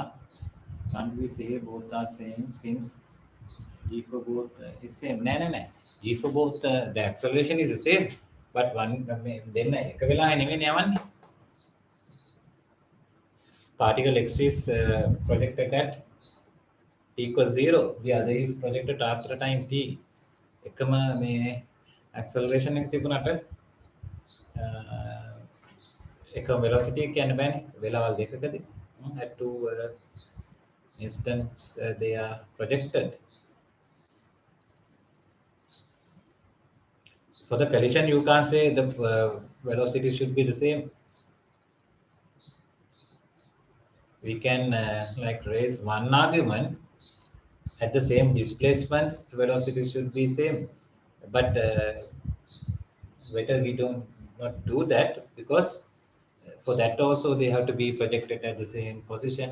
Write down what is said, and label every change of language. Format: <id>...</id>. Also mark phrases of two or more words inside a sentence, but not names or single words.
<en>can't we say both are same since G for both is same? No. G for both, the acceleration is the same, but one then</en> <si>එක වෙලා නෙමෙයි යවන්නේ.</si> <en>Particle X is projected at t equals 0. The other is projected after time t.</en> <si>එකම මේ acceleration එක තිබුණාට එක velocity කියන්න බෑනේ වෙලාවල් දෙකකදී</si> <en>at two instance they are projected. For the collision you can't say the velocity should be the same. We can like raise one argument at the same displacements velocity should be same, but better we don't not do that because for that also they have to be projected at the same position.</en>